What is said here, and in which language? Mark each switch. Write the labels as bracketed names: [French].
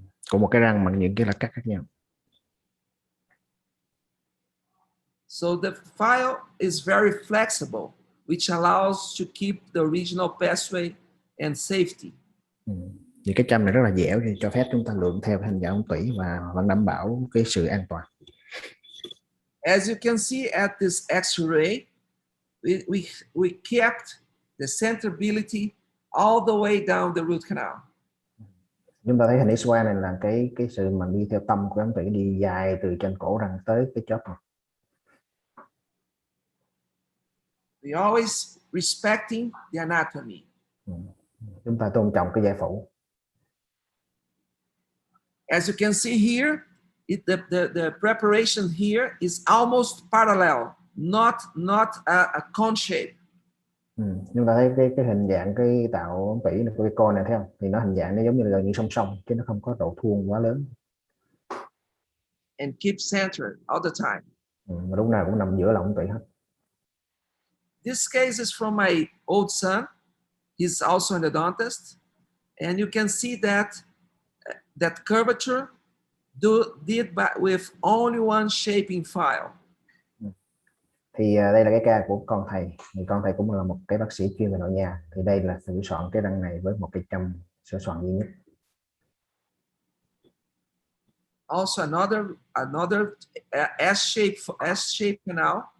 [Vietnamese] Của một cái răng bằng những cái là cắt khác nhau. [English] So the file is very flexible, which allows to keep the original pathway and safety. [Vietnamese] Những cái châm này rất là dẻo, thì cho phép chúng ta lượn theo hình dạng ống tủy và vẫn đảm bảo cái sự an toàn. [English] As you can see at this X-ray, we kept the centrability all the way down the root canal. [Vietnamese] Chúng ta thấy hình X-quang này là cái sự mà đi theo tâm của ống tủy, đi dài từ trên cổ răng tới cái chóp này. [English] We always respecting the anatomy. [Vietnamese] Chúng ta tôn trọng cái giải phẫu. [English] As you can see here, the preparation here is almost parallel, not a cone shape. [Vietnamese] Chúng ta thấy cái hình dạng cái tạo ống tủy này, cái con này thấy không? Thì nó hình dạng nó giống như là những song song chứ nó không có độ thuôn quá lớn. [English] And keep centered all the time. [Vietnamese] Mà lúc nào cũng nằm giữa lòng ống tủy hết. [English] This case is from my old son. He's also an endodontist, and you can see that curvature did with only one shaping file. [Vietnamese] Thì đây là cái ca của con thầy. Thì con thầy cũng là một cái bác sĩ chuyên về nội nha. Thì đây là sửa soạn cái răng này với một cái châm sửa soạn duy nhất. [English] Also another S-shape canal.